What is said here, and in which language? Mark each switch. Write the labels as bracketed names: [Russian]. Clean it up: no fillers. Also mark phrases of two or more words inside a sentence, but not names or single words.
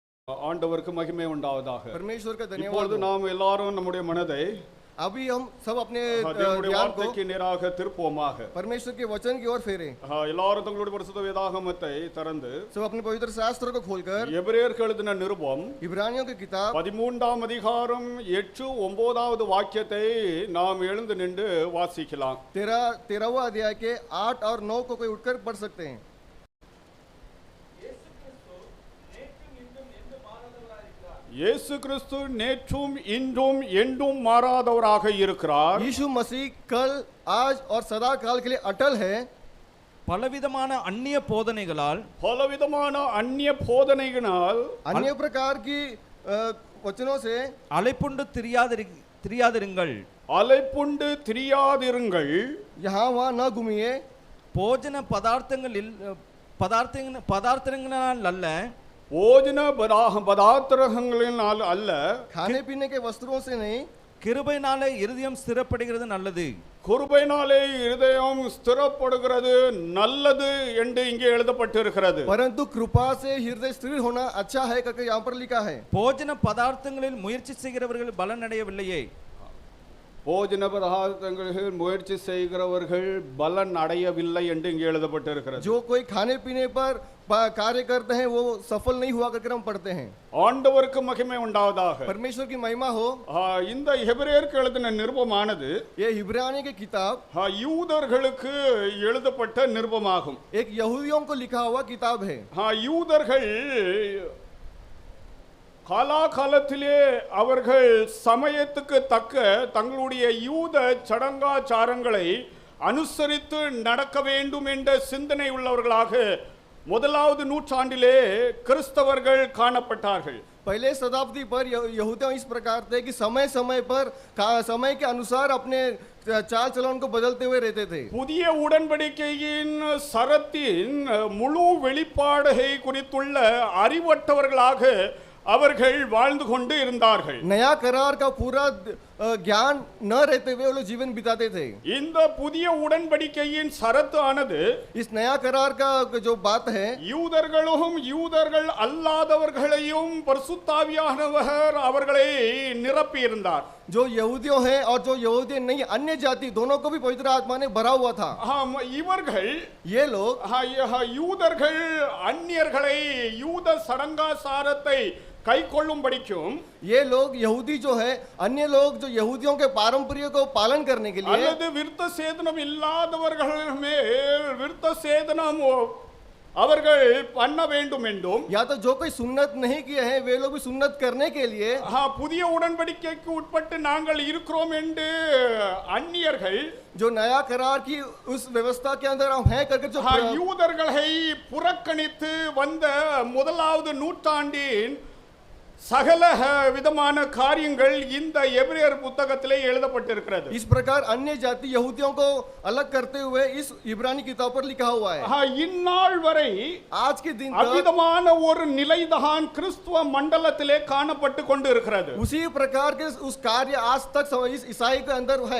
[Tamil] ஆண்டவருக்கு மகிமை உண்டாவதாக. [Hindi] परमेश्वर का धन्यवाद [Tamil] இப்பொழுது [Hindi] हो। [Tamil] நாம் எல்லாரும் நம்முடைய மனதை [Hindi] अभी हम सब अपने [Tamil] தேவனுடைய [Hindi] ध्यान को [Tamil] வார்த்தைக்கு நேராக திருப்புவோமாக. [Hindi] परमेश्वर के वचन की ओर फेरे। [Tamil] எல்லாரும் தங்களுடைய பரிசுத்த வேதாகமத்தை திறந்து [Hindi] सब अपने पवित्र शास्त्र को खोलकर [Tamil] எபிரேயருக்கு எழுதின நிருபம் [Hindi] इब्रानियों की किताब [Tamil] 13ஆம் அதிகாரம் 8-9வது வாக்கியத்தை நாம் எழுந்து நின்று வாசிக்கலாம். [Hindi] 13वां अध्याय के 8 और 9 को कोई उठकर पढ़ सकते हैं। [Tamil] இயேசு கிறிஸ்து நேற்றும் இன்றும் என்றும் மாறாதவராக இருக்கிறார். [Hindi] यीशु मसीह कल आज और सदा काल के लिए अटल है। [Tamil] பலவிதமான அந்நிய போதனைகளால் பலவிதமான அந்நிய போதனைகளால் [Hindi] अन्य प्रकार की वचनों से [Tamil] அலைப்புண்டு திரியாதிருங்கள், அலைப்புண்டு திரியாதிருங்கள், [Hindi] यहाँ वहाँ न घूमिए, [Tamil] போஜன பதார்த்தங்களால் அல்ல, போஜன பதார்த்தங்களினால் அல்ல, [Hindi] खाने पीने के वस्त्रों से नहीं, [Tamil] கிருபையினாலே இருதயம் ஸ்திரப்படுகிறது நல்லது, கிருபையினாலே இருதயம் ஸ்திரப்படுகிறது நல்லது என்று இங்கே எழுதப்பட்டிருக்கிறது. [Hindi] परंतु कृपा से हृदय स्थिर होना अच्छा है करके यहाँ पर लिखा है। [Tamil] போஜன பதார்த்தங்களில் முயற்சி செய்கிறவர்கள் பலன் அடையவில்லையே, போஜன பதார்த்தங்களில் முயற்சி செய்கிறவர்கள் பலன் அடையவில்லை என்று இங்கே எழுதப்பட்டிருக்கிறது. [Hindi] जो कोई खाने पीने पर कार्य करते हैं वो सफल नहीं हुआ करके हम पढ़ते हैं। [Tamil] ஆண்டவருக்கு மகிமை உண்டாவதாக. [Hindi] परमेश्वर की महिमा हो। [Tamil] இந்த எபிரேயருக்கு எழுதின நிருபமானது [Hindi] ये इब्रानी की किताब [Tamil] யூதர்களுக்கு எழுதப்பட்ட நிருபமாகும். [Hindi] एक यहूदियों को लिखा हुआ किताब है। [Tamil] யூதர்கள் காலாகாலத்திலே அவர்கள் சமயத்துக்கு தக்க தங்களுடைய யூத சடங்காச்சாரங்களை அனுசரித்து நடக்க வேண்டும் என்ற சிந்தனை உள்ளவர்களாக முதலாவது நூற்றாண்டிலே கிறிஸ்தவர்கள் காணப்பட்டார்கள். [Hindi] पहले शताब्दी पर यहूदी इस प्रकार थे कि समय समय पर समय के अनुसार अपने चाल चलन को बदलते हुए रहते थे। [Tamil] புதிய உடன்படிக்கையின் சரத்தின் முழு வெளிப்பாடை குறித்துள்ள அறிவற்றவர்களாக அவர்கள் வாழ்ந்து கொண்டு இருந்தார்கள். [Hindi] नया करार का पूरा ज्ञान न रहते हुए वो लोग जीवन बिताते थे। [Tamil] இந்த புதிய உடன்படிக்கையின் சரத்து ஆனது [Hindi] इस नया करार का जो बात है, [Tamil] யூதர்களும் யூதர்கள் அல்லாதவர்களையும் பரிசுத்தாவியானவர் அவர்களை நிரப்பி இருந்தார். [Hindi] जो यहूदियों हैं और जो यहूदी नहीं अन्य जाति दोनों को भी पवित्र आत्मा ने भरा हुआ था। [Tamil] இவர்கள் [Hindi] ये लोग [Tamil] யூதர்கள் அந்நியர்களை யூத சடங்காசாரத்தை கை கொள்ளும்படிக்கும், [Hindi] ये लोग यहूदी जो है अन्य लोग जो यहूदियों के पारंपरिक को पालन करने के लिए [Tamil] அல்லது விருத்த சேதனம் இல்லாதவர்கள் மேல் விருத்த சேதனம் அவர்கள் பண்ண வேண்டும் என்றும், [Hindi] या तो जो कोई सुन्नत नहीं किए हैं वे लोग भी सुन्नत करने के लिए [Tamil] புதிய உடன்படிக்கைக்கு உட்பட்டு நாங்கள் இருக்கிறோம் என்று அந்நியர்கள் [Hindi] जो नया करार की उस व्यवस्था के अंदर हम हैं करके जो [Tamil] யூதர்களை புறக்கணித்து வந்த முதலாவது நூற்றாண்டின் சகல விதமான காரியங்கள் இந்த எபிரேயர் புத்தகத்திலே எழுதப்பட்டிருக்கிறது. [Hindi] इस प्रकार अन्य जाति यहूदियों को अलग करते हुए इस इब्रानी किताब पर लिखा हुआ है। [Tamil] இந்நாள் வரை [Hindi] आज के दिन तक [Tamil] அவ்விதமான ஒரு நிலைதான் கிறிஸ்துவ மண்டலத்திலே காணப்பட்டு கொண்டு இருக்கிறது. [Hindi] उसी प्रकार के उस कार्य आज तक इस ईसाई के अंदर है।